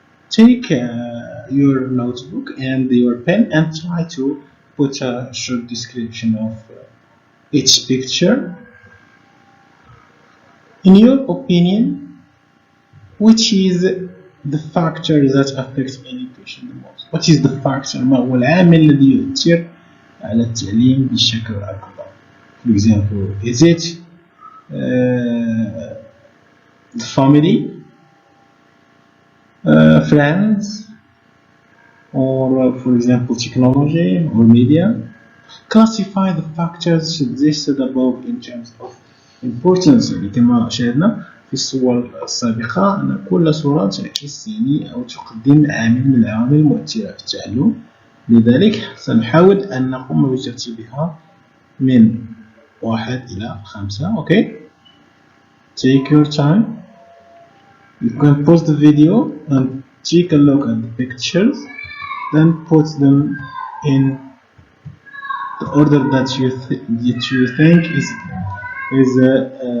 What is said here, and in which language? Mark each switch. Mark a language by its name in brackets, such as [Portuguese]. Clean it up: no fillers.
[English] Take your notebook and your pen and try to put a short description of each picture. In your opinion, which is the factor that affects education the most? What is the factor? [Arabic] ما هو العامل الذي يؤثر على التعليم بشكل أكبر? [English] For example, is it the family, friends, or for example technology or media? Classify the factors listed above in terms of importance. [Arabic] كما شاهدنا في الصور السابقة أن كل صورة تعكس أو تقدم عامل من العوامل المؤثرة في التعلم، لذلك سنحاول أن نقوم بترتيبها من 1 إلى 5. [English] Okay, take your time. You can pause the video and take a look at the pictures, then put them in the order that you think is good.